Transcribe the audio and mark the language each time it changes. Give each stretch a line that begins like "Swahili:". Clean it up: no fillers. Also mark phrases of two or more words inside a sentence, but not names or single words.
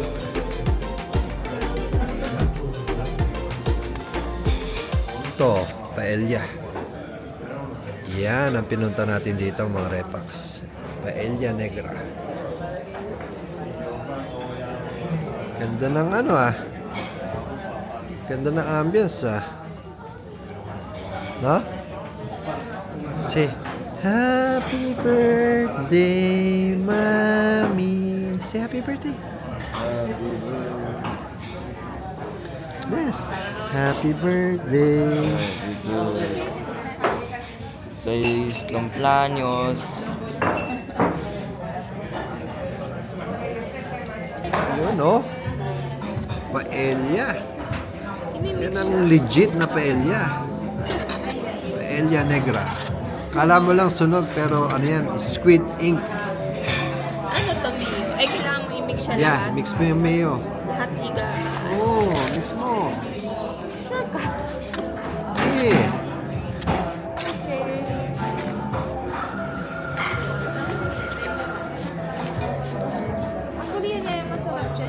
Filipino: Ito, paella. Yan ang pinunta natin dito mga repax.
Spanish: Paella negra.
Filipino: Ganda ng ano ah. Ganda ng ambience ah. No?
English: Say, happy birthday, mommy. Say happy birthday. Yes. Happy birthday.
Spanish: Feliz cumpleaños.
Filipino: Yun oh. Paella. Yan ang legit na paella.
Spanish: Paella negra.
Filipino: Kala mo lang sunog pero ano yan,
English: squid ink.
Filipino: Ano to, mayo? Ay, kailangan mo i-mix siya Yeah, lahat. mix mo yung mayo. Lahat higa. Oh, mix mo. Sure ka. Sige. Actually, yan yung masarap dyan.